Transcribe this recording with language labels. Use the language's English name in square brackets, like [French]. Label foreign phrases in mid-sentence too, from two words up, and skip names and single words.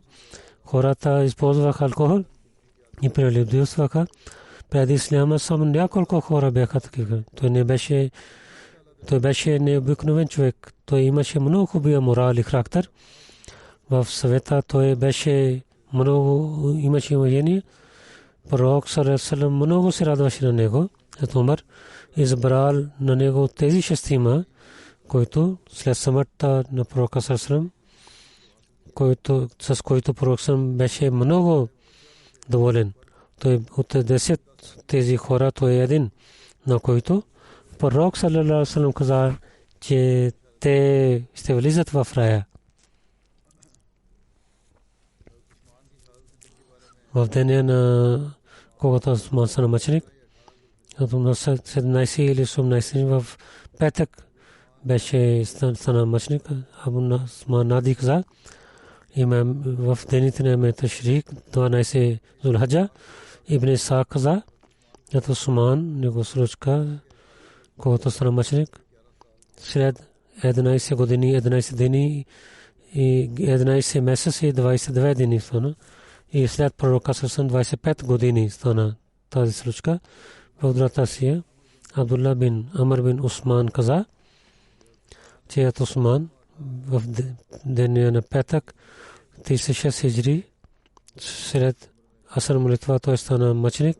[Bulgarian] Хората използваха алкохол и прелюбодействаха. Преди исляма само няколко хора бяха такива. Той беше необикновен човек. Той имаше много хубава морал и характер. В света той беше много, имаше уважение. Пророк [Arabic] صلى الله عليه وسلم [Bulgarian] много се радваше на него. Умар избрал на него тези шестима, който след смъртта на пророка [Arabic] صلى الله عليه وسلم, [Bulgarian] с който пророк беше много доволен. Той от 10 тези хора, той е един, на който пророк [Arabic] صلى الله عليه وسلم [Bulgarian] каза, че те ще влизат в рая. В деня на когато Усман стана мъченик, на 17 или 18 в петък беше стана мъченик. Абу Усман нади каза, имам в дените на Ташрик 12 Зулхаджа. Ибн Исаак каза, ето Усман него случка, когато стана мъченик, след 11 години, 11 дни и 11 месеца и 22 дни стана. И след пророка [Arabic] صلى الله عليه وسلم [Bulgarian] 25 години стана тази случка. В другата си Абдулла бин Амр бин Усман каза, че ето Усман в деня на петък 36 хиджри след Аср молитва той стана мъченик.